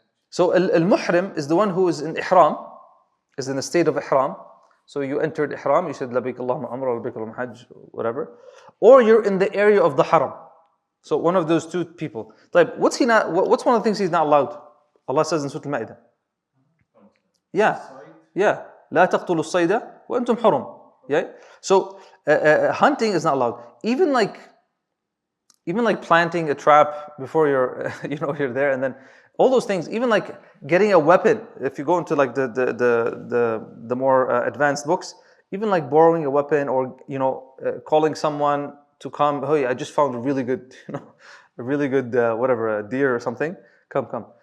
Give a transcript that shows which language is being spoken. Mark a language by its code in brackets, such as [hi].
[en] So al-muhrim is the one who is in ihram, is in the state of ihram. So you entered ihram, you said labbaik Allahumma umrah, labbaik Allahumma hajj, whatever. Or you're in the area of the haram. So one of those two people. What's one of the things he's not allowed? Allah says in Surah Al-Ma'idah. Yeah. [ar] لا تقتلوا الصيد وأنتم حرم. [en] Yeah. So hunting is not allowed. Even like planting a trap before you're you're there, and then all those things, even like getting a weapon, if you go into like the more advanced books, even like borrowing a weapon or calling someone to come, hey, I just found a really good whatever, a deer or something, come.